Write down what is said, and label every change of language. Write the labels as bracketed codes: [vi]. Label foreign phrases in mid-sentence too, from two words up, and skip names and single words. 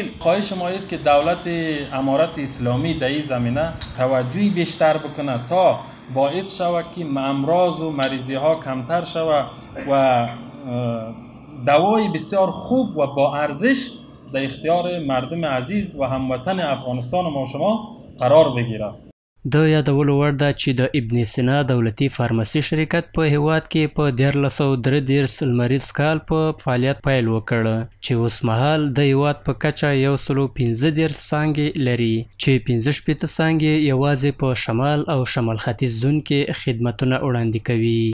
[fa] خواهش ما است که دولت امارت اسلامی در این زمینه توجهی بیشتر بکنه تا باعث شود که امراض و مریضی ها کمتر شود و دوای بسیار خوب و با ارزش در اختیار مردم عزیز و هموطن افغانستان ما شما قرار بگیره. [ps] د یادولو وړ ده چې د ابن سینا دولتي فارمسي شرکت په هیواد کې په 1333 لمریز کال په فعالیت پیل وکړ چې اوس مهال د هیواد په کچه 115 څانګې لري چې 15 څانګې یوازې په شمال او شمال ختیځ زون کې خدمتونه وړاندې کوي.